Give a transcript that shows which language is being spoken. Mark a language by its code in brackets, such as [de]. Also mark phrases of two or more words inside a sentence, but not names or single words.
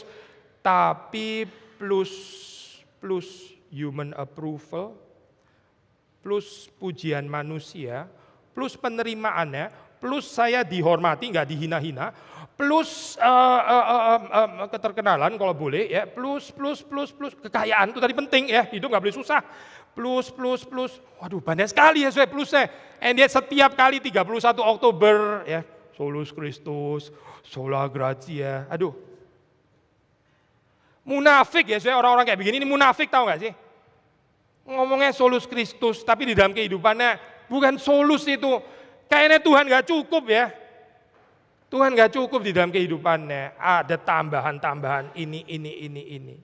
[id] Tapi plus [en] human approval, [id] plus pujian manusia, plus penerimaannya, plus saya dihormati nggak dihina-hina, plus keterkenalan kalau boleh ya, plus kekayaan itu tadi penting ya, hidup nggak boleh susah. Plus, waduh banyak sekali ya saya plusnya. [en] And yet [id] setiap kali 31 Oktober ya, [la] solus Christus, sola gratia, [id] aduh. Munafik ya saya orang-orang kayak begini, ini munafik tahu gak sih? Ngomongnya [la] solus Christus, [id] tapi di dalam kehidupannya bukan solus itu. Kayaknya Tuhan gak cukup ya. Tuhan gak cukup di dalam kehidupannya, ada tambahan-tambahan ini.